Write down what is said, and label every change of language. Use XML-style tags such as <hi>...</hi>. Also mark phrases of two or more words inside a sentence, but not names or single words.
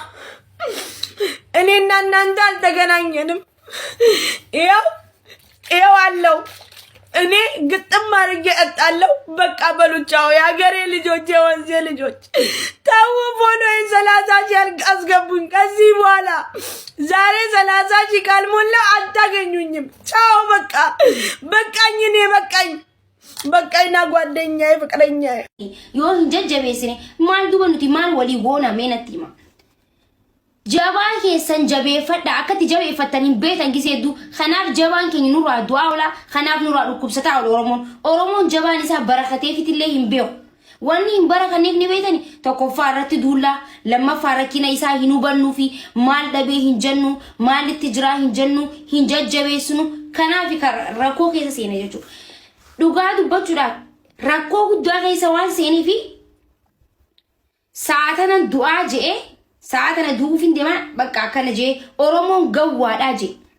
<am>እኔና እናንተ አልተገናኘንም ይኸው አለው እኔ ግጥም አድርጌ እጣለሁ በቃ በሉ ቻው የሀገሬ ልጆች የወንዜ ልጆች ታው ፎሎዬን 30 ሺህ አስገቡኝ ከዚህ በኋላ ዛሬ 30 ሺህ ካልሞላ አታገኙኝም ቻው በቃ በቃኝ እኔ በቃይና ጓደኛዬ ፍቅረኛዬ</am> <om>yoo hin jajjabeessine maal duba nuti maal walii goona meenatti hima jabaa keessan jabeeffadha akkatti jabeeffattaniin beetan giseeddu kanaaf jabaan keenya nurraa du'aa ola kanaaf nurraa dhukkubsataa ola oromoon jabaan isaa barakateefitillee hin beeku wanni hin barakanneef ni beetani tokkoffaa irratti duullaa lammaffaa rakkina isaa hin hubannuu fi maal dhabee hin jennu maalitti jiraa hin jennu hin jajjabeessinu kanaaf rakkoo keessa seena jechuudha dhugaa dubbachuudhaaf rakkoo guddaa keessa waan seenii fi saatana du'aa je'e saatana du'uufin deemaa bakka akkana je'e oromoon gawwaadhaa je'e</om>